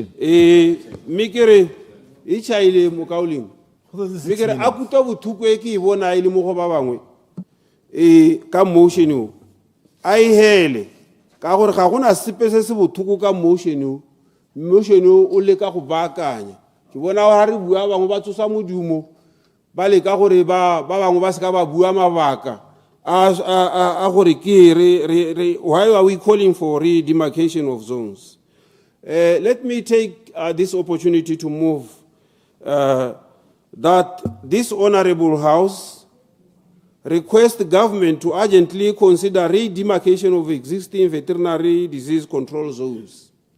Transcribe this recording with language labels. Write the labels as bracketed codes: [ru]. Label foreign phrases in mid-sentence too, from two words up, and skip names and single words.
[tn] mme ke re e chaile mo kaoleng mme ke re a kuta bothuko e ke e bona e le mo go ba bangwe ka motion o a e hele ka gore ga gona sepe se se bothuko ka motion o le ka go baakanya ke bona ga re bua bangwe ba tsosa modumo ba le ka gore ba bangwe ba se ka ba bua mabaka a gore ke [en] why are we calling for demarcation of zones? Let me take this opportunity to move that this honorable house request the government to urgently consider demarcation of existing veterinary disease control zones,